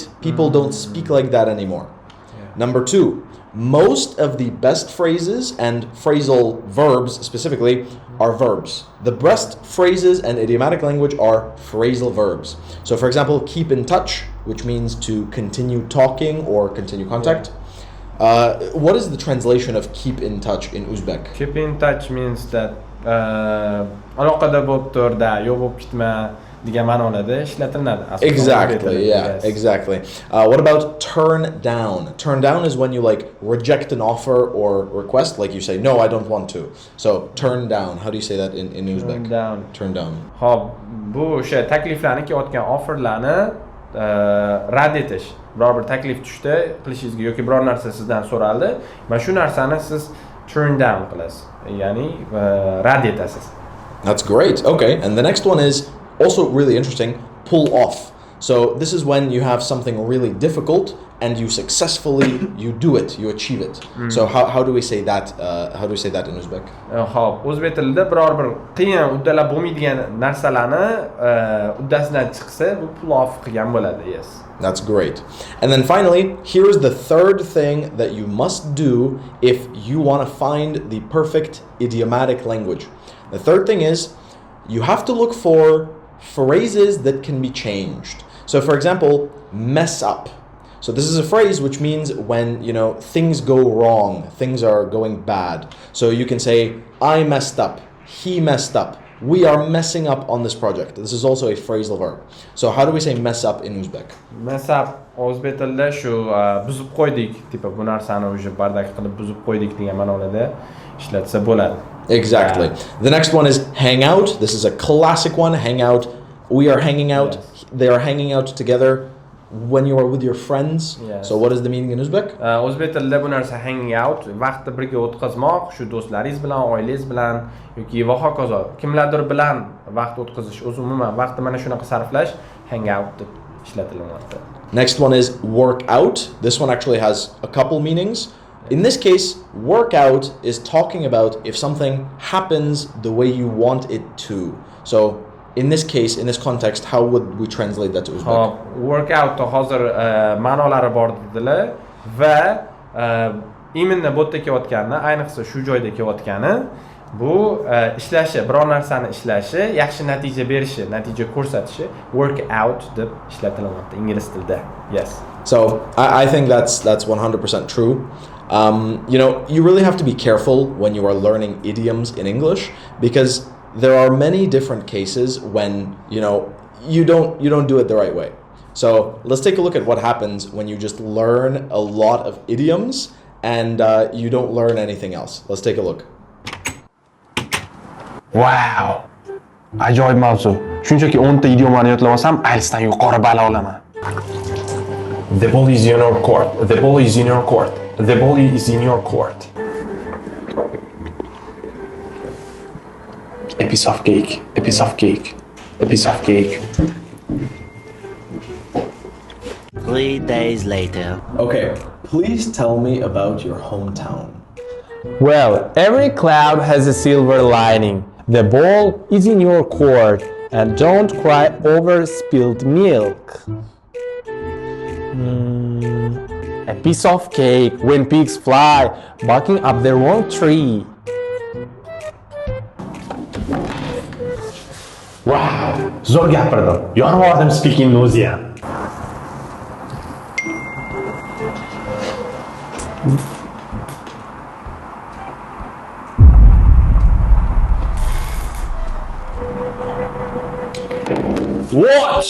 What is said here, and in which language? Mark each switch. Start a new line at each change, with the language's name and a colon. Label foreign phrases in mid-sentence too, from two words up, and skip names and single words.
English: People don't speak like that anymore. Number 2, most of the best phrases and phrasal verbs specifically are verbs. The best phrases and idiomatic language are phrasal verbs. So for example, keep in touch, which means to continue talking or continue contact. What is the translation of keep in touch in Uzbek? Keep in touch means that
Uzbek: aloqada bo'lib tur, da, yo'q bo'lib ketma degan ma'nolarda ishlatiladi.
English: Exactly, exactly. What about turn down? Turn down is when you like reject an offer or request, like you say, no, I don't want to. So turn down, how do you say that in Uzbek? Turn down.
Uzbek: Hop, bu o'sha takliflarni kelayotgan offerlarni rad etish. Biror bir taklif tushdi qilishingizga yoki biror narsa sizdan so'raldi, mana shu narsani siz
English: turn down
Uzbek: qilasiz. Ya'ni rad etasiz.
English: That's great. Okay, and the next one is also really interesting, pull off. So this is when you have something really difficult and you successfully do it, you achieve it. So how do we say that? How do we say that in Uzbek?
Uzbek: Hop, o'zbek tilida biror bir qiyin uddalab bo'lmaydigan narsalarni uddasidan chiqsa, bu
English: pull off
Uzbek: qilgan bo'ladi.
English: Yes. That's great. And then finally, here's the third thing that you must do if you want to find the perfect idiomatic language. The third thing is you have to look for phrases that can be changed. So for example, mess up. So this is a phrase which means when, you know, things go wrong, things are going bad. So you can say, I messed up, he messed up, we are messing up on this project. This is also a phrasal verb. So how do we say mess up in Uzbek? Mess up
Uzbek: o'zbek tilida shu buzib qo'ydik, tipa bu narsani o'sha bardak qilib buzib qo'ydik degan ma'noda ishlatsa bo'ladi.
English: Exactly. The next one is hang out. This is a classic one. Hang out. We are hanging out. Yes. They are hanging out together when you are with your friends. Yes. So what is the meaning in Uzbek?
Uzbek: O'zbek tilida bu narsa
English: hanging out,
Uzbek: vaqtni birga o'tkazmoq, shu do'stlaringiz bilan, oilangiz bilan yoki va hokazo. Kimlardir bilan vaqt o'tkazish, o'zi umuman vaqtni mana shunaqa sarflash
English: hang out
Uzbek: deb ishlatilyapti.
English: Next one is work out. This one actually has a couple meanings. In this case, work out is talking about if something happens the way you want it to. So in this case, in this context, how would we translate that to Uzbek?
Uzbek: Hop,
English: work out
Uzbek: hozir ma'nolari bor dedilar va именно bu yerda kelayotgani, ayniqsa shu joyda kelayotgani bu ishlashi, biror narsani ishlashi, yaxshi natija berishi, natija ko'rsatishi
English: work out
Uzbek: deb ishlatilyapti ingliz tilida.
English: Yes. So I think that's 100% true. You know, you really have to be careful when you are learning idioms in English because there are many different cases when you don't do it the right way. So let's take a look at what happens when you just learn a lot of idioms and you don't learn anything else. Let's take a look.
Uzbek: Wow! Ajoyib mavzu. Shunchaki 10 ta idiomani yodlab olsam, IELTSdan yuqori ball olaman.
English: The ball is in your court. The ball is in your court. The ball is in your court. A piece of cake. A piece of cake. A piece of cake. 3 days later. Okay, please tell me about your hometown. Well, every cloud has a silver lining. The ball is in your court, and don't cry over spilled milk. A piece of cake when pigs fly, barking up their own tree. Wow!
Uzbek: Zo'r gapirdim. Yorib oldim speakingni o'zi ham.
English: Watch!